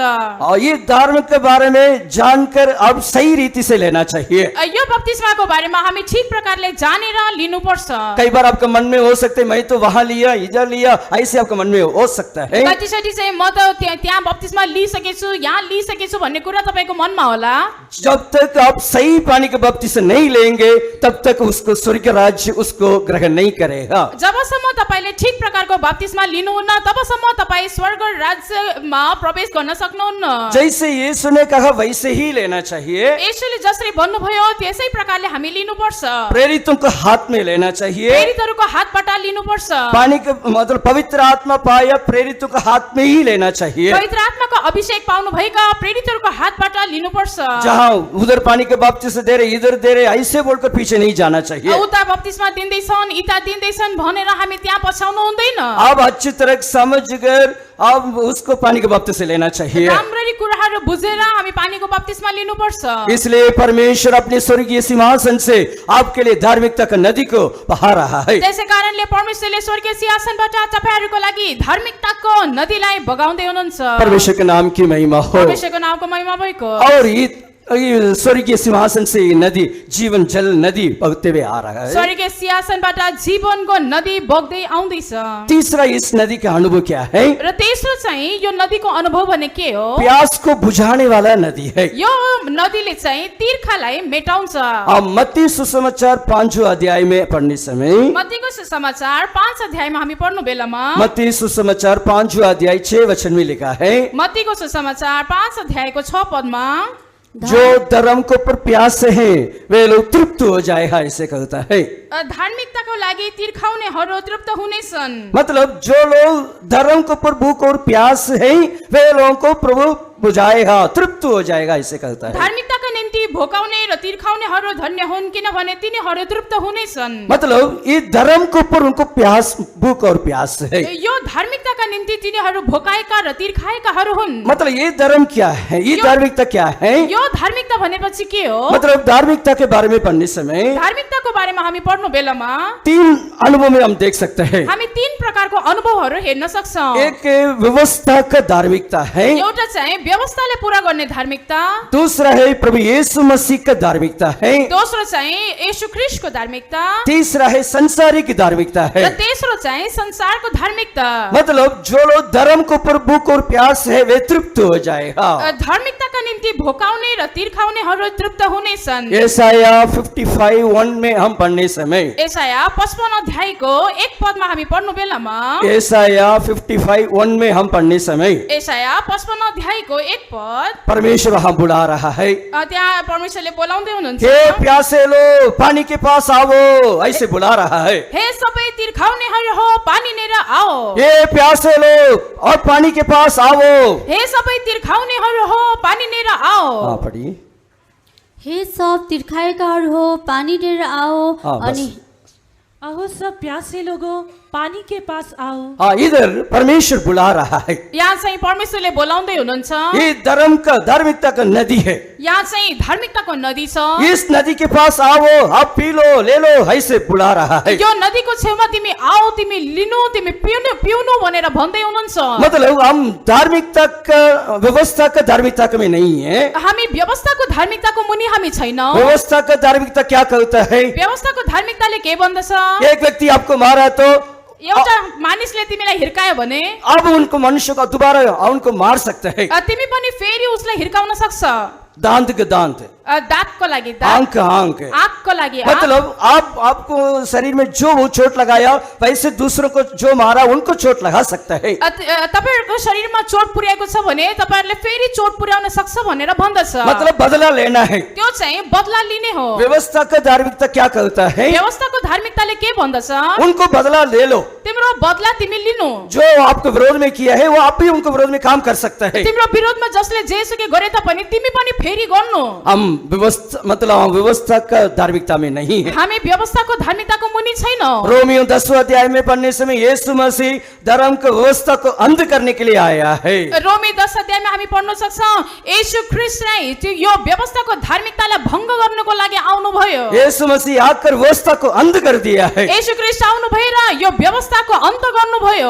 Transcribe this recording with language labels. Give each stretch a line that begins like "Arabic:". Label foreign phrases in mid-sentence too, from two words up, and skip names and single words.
Hindi: और ये धार्मिक के बारे में जानकर अब सही रीति से लेना चाहिए।
Nepali: यो बपतिस्माको बारेमा हामी ठीक प्रकारले जानेर लिनुपर्छ।
Hindi: कई बार आपका मन में हो सकता है मैं तो वहां लिया इधर लिया, ऐसे आपका मन में हो सकता है।
Nepali: कतिचोटि चाहिँ म त त्यहाँ बपतिस्मा लिइसकेछु, यहाँ लिइसकेछु भन्ने कुरा तपाईको मनमा होला।
Hindi: जब तक आप सही पानी का बपतिस्मा नहीं लेंगे तब तक उसको स्वर्ग राज्य उसको ग्रहण नहीं करेगा।
Nepali: जबसम्म तपाईले ठीक प्रकारको बपतिस्मा लिनुहुन्न तबसम्म तपाई स्वर्ग राज्यमा प्रवेश गर्न सक्नुहुन्न।
Hindi: जैसे यीशु ने कहा वैसे ही लेना चाहिए।
Nepali: यीशुले जसरी भन्नुभयो त्यसै प्रकारले हामी लिनुपर्छ।
Hindi: प्रेरितों को हाथ में लेना चाहिए।
Nepali: प्रेरितहरूको हातबाट लिनुपर्छ।
Hindi: पानी का मतलब पवित्र आत्मा पाया प्रेरितों को हाथ में ही लेना चाहिए।
Nepali: पवित्र आत्माको अभिषेक पाउनु भएका प्रेरितहरूको हातबाट लिनुपर्छ।
Hindi: जहाँ उधर पानी के बपतिस्मा दे रहे इधर दे रहे ऐसे बोलकर पीछे नहीं जाना चाहिए।
Nepali: उता बपतिस्मा दिँदैछन् इता दिँदैछन् भनेर हामी त्यहाँ पछाउनु हुँदैन।
Hindi: अब अच्छी तरह समझकर अब उसको पानी के बपतिस्मा लेना चाहिए।
Nepali: राम्ररी कुराहरू बुझेर हामी पानीको बपतिस्मा लिनुपर्छ।
Hindi: इसलिए परमेश्वर अपने स्वर्गीय सिंहासन से आपके लिए धार्मिकता का नदी को बहा रहा है।
Nepali: त्यसै कारणले परमेश्वरले स्वर्गीय सिंहासनबाट तपाईहरुको लागि धार्मिकताको नदीलाई बगाउँदै हुनुहुन्छ।
Hindi: परमेश्वर के नाम की महिमा हो।
Nepali: परमेश्वरको नामको महिमा भएको।
Hindi: और ये स्वर्गीय सिंहासन से ये नदी, जीवन जल नदी बहते हुए आ रहा है।
Nepali: स्वर्गीय सिंहासनबाट जीवनको नदी बग्दै आउँदैछ।
Hindi: तीसरा, इस नदी का अनुभव क्या है?
Nepali: र तेस्रो चाहिँ यो नदीको अनुभव भने के हो?
Hindi: प्यास को बुझाने वाला नदी है।
Nepali: यो नदीले चाहिँ तीर्खालाई मेटाउँछ।
Hindi: हम मत्ती सुसमाचार 5 अध्याय में पढ़ने समय,
Nepali: मत्तीको सुसमाचार 5 अध्यायमा हामी पढ्नु बेलामा
Hindi: मत्ती सुसमाचार 5 अध्याय 6 वचन में लिखा है,
Nepali: मत्तीको सुसमाचार 5 अध्यायको 6 पदमा
Hindi: जो धर्म को पर प्यास है वे लोग तृप्त हो जाएगा, ऐसे कहता है।
Nepali: धार्मिकताको लागि तीर्खाउनेहरू तृप्त हुनेछन्।
Hindi: मतलब जो लोग धर्म को पर भूख और प्यास है वे लोगों को प्रभु बुझाएगा, तृप्त हो जाएगा, ऐसे कहता है।
Nepali: धार्मिकताको निम्ति भोकाउने र तीर्खाउनेहरू धन्य हुन्, किनभने तिनीहरू तृप्त हुनेछन्।
Hindi: मतलब ये धर्म को पर उनको प्यास, भूख और प्यास है।
Nepali: यो धार्मिकताका निम्ति तिनीहरू भोकाएका र तीर्खाएकाहरू हुन्।
Hindi: मतलब ये धर्म क्या है? ये धार्मिकता क्या है?
Nepali: यो धार्मिकता भनेपछि के हो?
Hindi: मतलब धार्मिकता के बारे में पढ़ने समय
Nepali: धार्मिकताको बारेमा हामी पढ्नु बेलामा
Hindi: 3 अनुभव में हम देख सकते हैं।
Nepali: हामी 3 प्रकारको अनुभवहरू हेर्न सक्छौं।
Hindi: एक व्यवस्था का धार्मिकता है,
Nepali: एउटा चाहिँ व्यवस्थाले पूरा गर्ने धार्मिकता,
Hindi: दूसरा है प्रभु यीशु मसीह का धार्मिकता है,
Nepali: दोस्रो चाहिँ येशू ख्रीष्टको धार्मिकता,
Hindi: तीसरा है संसारिक धार्मिकता र है।
Nepali: तेस्रो चाहिँ संसारको धार्मिकता।
Hindi: मतलब जो लोग धर्म को पर भूख और प्यास है वे तृप्त हो जाएगा।
Nepali: धार्मिकताका निम्ति भोकाउने र तीर्खाउनेहरू तृप्त हुनेछन्।
Hindi: यशाया 55:1 में हम पढ़ने समय,
Nepali: यशाया 55 अध्यायको 1 पदमा हामी पढ्नु बेलामा
Hindi: यशाया 55:1 में हम पढ़ने समय
Nepali: यशाया 55 अध्यायको 1 पद
Hindi: परमेश्वर वहां बुला रहा है,
Nepali: त्यहाँ परमेश्वरले बोलाउँदै हुनुहुन्छ।
Hindi: हे प्यासे लो पानी के पास आओ, ऐसे बुला रहा है।
Nepali: हे सबै तीर्खाउनेहरू हो पानी लिएर आओ।
Hindi: ये प्यासे लोग और पानी के पास आओ।
Nepali: हे सबै तीर्खाउनेहरू हो पानी लिएर आओ।
Hindi: हाँ पढ़िए।
Nepali: हे सब तिर्खाएकाहरू हो पानी लिएर आओ।
Hindi: हाँ, बस।
Nepali: अनि
Hindi: अहो सब प्यासे लोगों पानी के पास आओ। हाँ, इधर परमेश्वर बुला रहा है।
Nepali: यहाँ चाहिँ परमेश्वरले बोलाउँदै हुनुहुन्छ।
Hindi: ये धर्म का, धार्मिकता का नदी है।
Nepali: यहाँ चाहिँ धार्मिकताको नदी छ।
Hindi: इस नदी के पास आओ, आप पी लो, ले लो, ऐसे बुला रहा है।
Nepali: यो नदीको छेउमा तिमी आओ, तिमी लिनु, तिमी पिउनु भनेर भन्दै हुनुहुन्छ।
Hindi: मतलब हम धार्मिकता का, व्यवस्था का धार्मिकता का में नहीं है।
Nepali: हामी व्यवस्थाको धार्मिकताको मुनि हामी छैनौँ।
Hindi: व्यवस्था का धार्मिकता क्या कहता है?
Nepali: व्यवस्थाको धार्मिकताले के भन्दछ?
Hindi: एक व्यक्ति आपको मारा तो
Nepali: एउटा मानिसले तिमीलाई हिर्कायो भने
Hindi: अब उनको मनुष्य को दोबारा उनको मार सकते हैं।
Nepali: तिमी पनि फेरि उसलाई हिर्काउन सक्छ।
Hindi: दांत के दांत,
Nepali: दाँतको लागि दाँत,
Hindi: आंख का आंख।
Nepali: आँखको लागि आँख।
Hindi: मतलब आपको शरीर में जो वो चोट लगाया वैसे दूसरों को जो मारा उनको चोट लगा सकता है।
Nepali: तपाईहरुको शरीरमा चोट पुर्याएको छ भने तपाईहरुले फेरि चोट पुर्याउन सक्छ भनेर भन्दछ।
Hindi: मतलब बदला लेना है।
Nepali: त्यो चाहिँ बदला लिने हो।
Hindi: व्यवस्था का धार्मिकता क्या कहता है?
Nepali: व्यवस्थाको धार्मिकताले के भन्दछ?
Hindi: उनको बदला ले लो।
Nepali: तिम्रो बदला तिमी लिनु।
Hindi: जो आपको विरोध में किया है वो आप भी उनको विरोध में काम कर सकता है।
Nepali: तिम्रो विरोधमा जसले जेसुकै गरे तापनि तिमी पनि फेरि गर्नु।
Hindi: हम व्यवस्था, मतलब हम व्यवस्था का धार्मिकता में नहीं है।
Nepali: हामी व्यवस्थाको धार्मिकताको मुनि छैनौं।
Hindi: रोमियो 10 अध्याय में पढ़ने समय यीशु मसीह धर्म को, व्यवस्था को अंत करने के लिए आया है।
Nepali: रोमी 10 अध्यायमा हामी पढ्न सक्छौं येशू ख्रीष्ट चाहिँ यो व्यवस्थाको धार्मिकतालाई भंग गर्नको लागि आउनु भयो।
Hindi: यीशु मसीह आकर व्यवस्था को अंत कर दिया है।
Nepali: येशू ख्रीष्ट आउनु भएर यो व्यवस्थाको अन्त गर्नु भयो।